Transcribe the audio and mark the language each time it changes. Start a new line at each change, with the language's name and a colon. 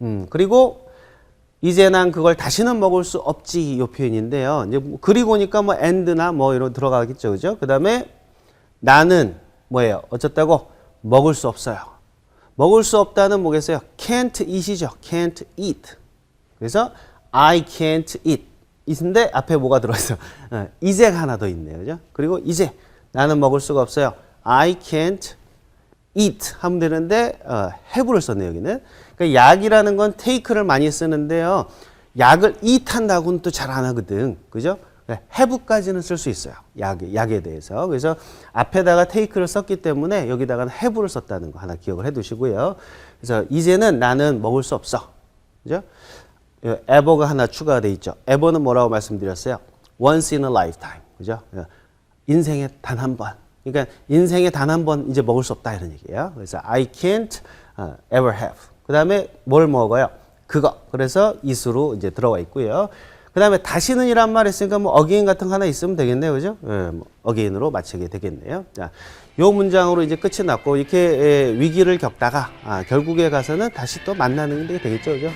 Korean: 그리고 이제 난 그걸 다시는 먹을 수 없지 이 표현인데요. 이제 그리고니까 뭐 and나 뭐 이런 들어가겠죠. 그죠? 그다음에 나는 뭐예요? 어쨌다고 먹을 수 없어요. 먹을 수 없다는 뭐겠어요?
English: can't eat이죠. can't eat. 그래서 I can't eat.
Korean: 이인데 앞에 뭐가 들어있어요? 이제가 하나 더 있네요. 그죠? 그리고 이제 나는 먹을 수가 없어요.
English: I can't eat
Korean: 하면 되는데 have를 썼네요. 여기는. 그러니까 약이라는 건 take를 많이 쓰는데요. 약을 eat 한다고는 또 잘 안 하거든. 그죠? have까지는 쓸 수 있어요. 약에 대해서. 그래서 앞에다가 take를 썼기 때문에 여기다가는 have를 썼다는 거 하나 기억을 해 두시고요. 그래서 이제는 나는 먹을 수 없어. 그죠? ever가 하나 추가가 돼 있죠. ever는 뭐라고 말씀드렸어요?
English: once in a lifetime.
Korean: 그죠? 인생에 단 한 번. 그러니까 인생에 단 한 번 이제 먹을 수 없다 이런 얘기예요.
English: 그래서 I can't ever have.
Korean: 그 다음에 뭘 먹어요? 그거. 그래서 it으로 이제 들어가 있고요. 그 다음에 다시는 이란 말 했으니까 뭐 again 같은 거 하나 있으면 되겠네요. 그죠? 뭐 again으로 마치게 되겠네요. 자, 요 문장으로 이제 끝이 났고, 이렇게 위기를 겪다가, 결국에 가서는 다시 또 만나는 게 되겠죠. 그죠?